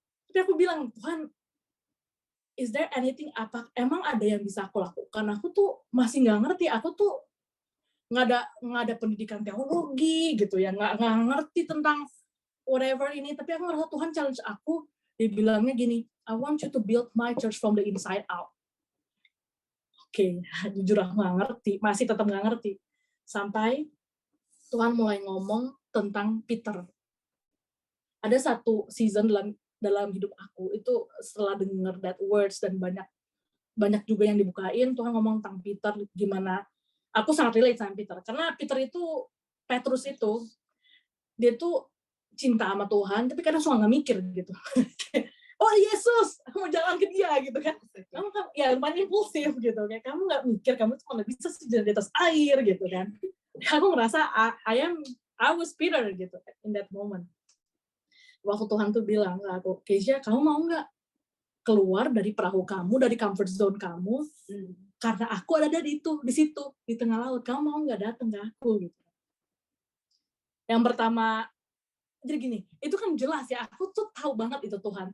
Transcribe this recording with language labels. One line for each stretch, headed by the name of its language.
Indonesian: Tapi aku bilang, Tuhan,
English: is there anything,
Indonesian: emang ada yang bisa aku lakukan? Aku tuh masih nggak ngerti, aku tuh nggak ada pendidikan teologi gitu ya, nggak ngerti tentang whatever ini, tapi aku ngerasa Tuhan challenge aku. Dia bilangnya gini,
English: I want you to build my church from the inside out.
Indonesian: Oke, jujur aku nggak ngerti, masih tetap nggak ngerti. Sampai Tuhan mulai ngomong tentang Peter. Ada satu season dalam hidup aku, itu setelah dengar that words dan banyak juga yang dibukain, Tuhan ngomong tentang Peter, gimana aku sangat relate sama Peter. Karena Petrus itu, dia tuh cinta sama Tuhan, tapi kadang suka nggak mikir gitu. Oh Yesus, aku mau jalan ke dia gitu kan. Kamu kan ya lumayan impulsif gitu, kayak kamu nggak mikir, kamu cuma bisa jalan di atas air gitu kan. Aku ngerasa
English: I was Peter
Indonesian: gitu
English: in that moment.
Indonesian: Waktu Tuhan tuh bilang ke aku, Keisha, kamu mau nggak keluar dari perahu kamu, dari comfort zone kamu, karena aku ada di situ di tengah laut. Kamu mau nggak datang ke aku gitu. Yang pertama, jadi gini, itu kan jelas ya, aku tuh tahu banget itu Tuhan.